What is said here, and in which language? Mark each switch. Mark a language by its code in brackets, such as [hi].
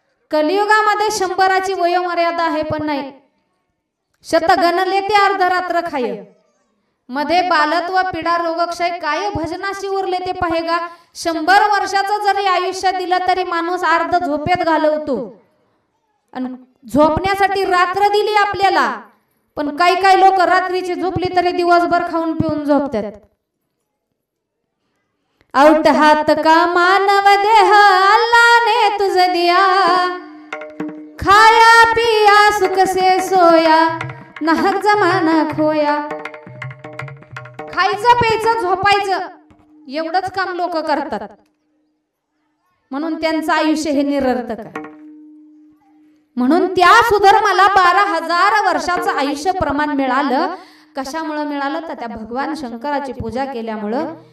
[mr] कलियुगामध्ये 100ची वयोमर्यादा आहे, पण नाही, शत गणले ते अर्धरात्र खाय, मध्ये बालत्व पीडा रोगक्षय काय भजनाशी उरले ते पाहेगा. 100 वर्षाचं जरी आयुष्य दिलं तरी माणूस अर्ध झोपेत घालवतो. आणि झोपण्यासाठी रात्र दिली आपल्याला, पण काही लोक रात्रीची झोपली तरी दिवसभर खाऊन पिऊन झोपतात. [hi] औट हात का मानव देह अल्लाने तुझ दिया, खाया पिया सुख से सोया, नाहक जमाना खोया. [mr] खायचं प्यायचं झोपायचं एवढंच काम लोक करतात, म्हणून त्यांचं आयुष्य हे निरर्थक आहे. म्हणून त्या सुधर्माला 12,000 वर्षाचं आयुष्य प्रमाण मिळालं. कशामुळे मिळालं तर त्या भगवान शंकराची पूजा केल्यामुळं.